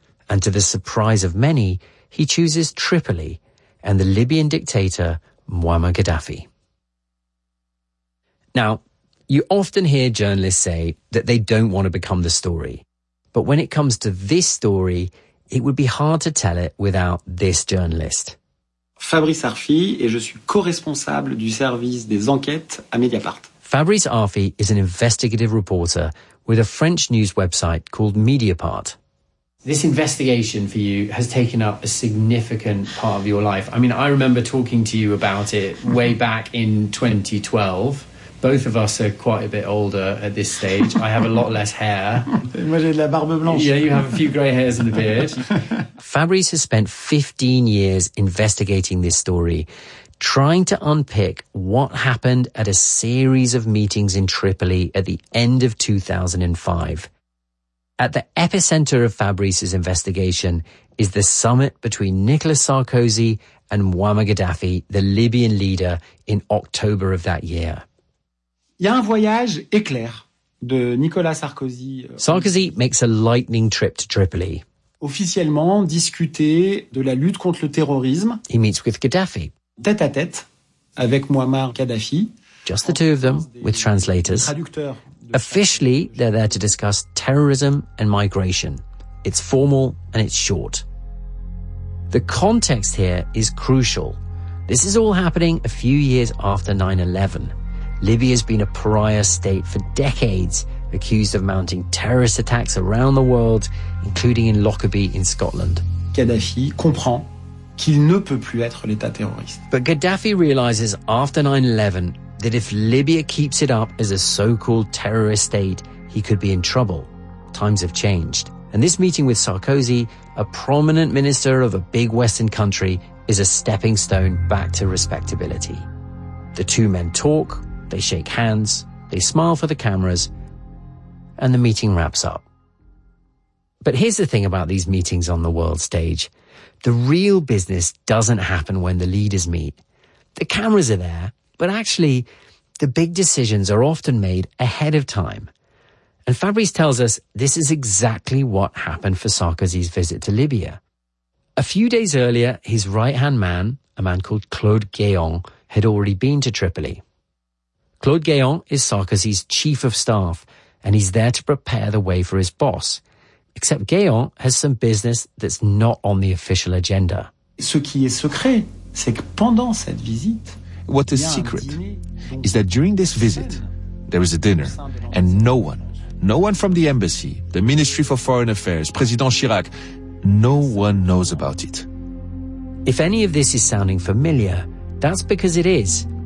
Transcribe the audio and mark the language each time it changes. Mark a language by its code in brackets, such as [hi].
[en] And to the surprise of many, he chooses Tripoli and the Libyan dictator Muammar Gaddafi. Now, you often hear journalists say that they don't want to become the story. But when it comes to this story, it would be hard to tell it without this journalist. [fr] Fabrice Arfi, et je suis co-responsable du service des enquêtes à Mediapart. [en] Fabrice Arfi is an investigative reporter with a French news website called Mediapart. This investigation for you has taken up a significant part of your life. I mean, I remember talking to you about it way back in 2012. Both of us are quite a bit older at this stage. I have a lot less hair. [fr] Moi, j'ai de la barbe blanche. [en] Yeah, you have a few grey hairs and a beard. Fabrice has spent 15 years investigating this story, trying to unpick what happened at a series of meetings in Tripoli at the end of 2005. At the epicenter of Fabrice's investigation is the summit between Nicolas Sarkozy and Muammar Gaddafi, the Libyan leader, in October of that year. [fr] Il y a un voyage éclair de Nicolas Sarkozy. [en] Sarkozy makes a lightning trip to Tripoli. [fr] Officiellement, discuter de la lutte contre le terrorisme. [en] He meets with Gaddafi. [fr] Tête à tête avec Muammar Gaddafi. [en] Just the two of them, with translators. Officially, they're there to discuss terrorism and migration. It's formal and it's short. The context here is crucial. This is all happening a few years after 9/11. Libya's been a pariah state for decades, accused of mounting terrorist attacks around the world, including in Lockerbie in Scotland. [fr] Gaddafi comprend qu'il ne peut plus être l'État terroriste. [en] But Gaddafi realizes after 9/11 that if Libya keeps it up as a so-called terrorist state, he could be in trouble. Times have changed. And this meeting with Sarkozy, a prominent minister of a big Western country, is a stepping stone back to respectability. The two men talk. They shake hands, they smile for the cameras, and the meeting wraps up. But here's the thing about these meetings on the world stage. The real business doesn't happen when the leaders meet. The cameras are there, but actually, the big decisions are often made ahead of time. And Fabrice tells us this is exactly what happened for Sarkozy's visit to Libya. A few days earlier, his right-hand man, a man called Claude Guéant, had already been to Tripoli. Claude Guéant is Sarkozy's chief of staff, and he's there to prepare the way for his boss. Except Guéant has some business that's not on the official agenda. [fr] Ce qui est secret, c'est que pendant cette visite, [en] what is secret is that during this visit, there is a dinner, and no one from the embassy, the Ministry for Foreign Affairs, President Chirac, no one knows about it. If any of this is sounding familiar, that's because it is.